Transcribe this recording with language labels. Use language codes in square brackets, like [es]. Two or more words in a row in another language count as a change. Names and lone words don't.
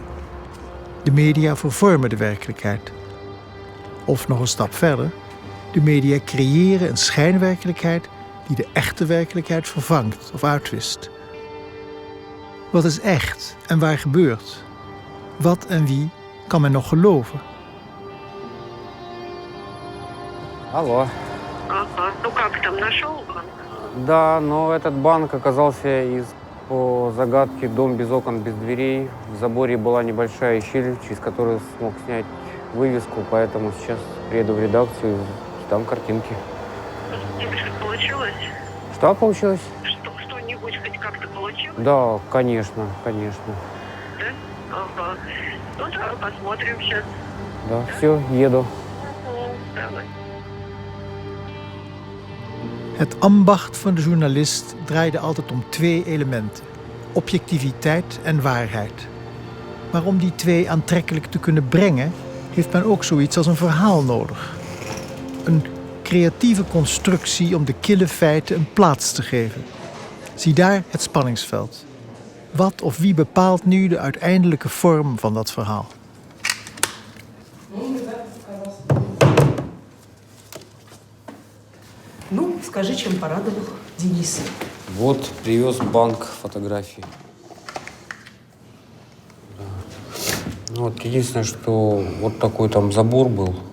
[nl] De media vervormen de werkelijkheid. Of nog een stap verder, de media creëren een schijnwerkelijkheid die de echte werkelijkheid vervangt of uitwist. Wat is echt en waar gebeurt? Wat en wie kan men nog geloven? [ru] Алло. Ага, ну как там, нашел банк? Да, но этот банк оказался по загадке дом без окон, без дверей. В заборе была небольшая щель, через которую смог снять вывеску, поэтому сейчас приеду в редакцию и там картинки. Что получилось? Что получилось? Что-нибудь хоть как-то получилось? Да, конечно, конечно. Да? Ага. Ну да, посмотрим сейчас. Да, все, еду. Давай. [nl] Het ambacht van de journalist draaide altijd om 2 elementen: objectiviteit en waarheid. Maar om die 2 aantrekkelijk te kunnen brengen, heeft men ook zoiets als een verhaal nodig. Een creatieve constructie om de kille feiten een plaats te geven. Zie daar het spanningsveld. Wat of wie bepaalt nu de uiteindelijke vorm van dat verhaal? [ru] Ну, скажи, чем порадовал Денис. Вот, привез банк фотографий. Да. Ну, вот единственное, что вот такой там забор был.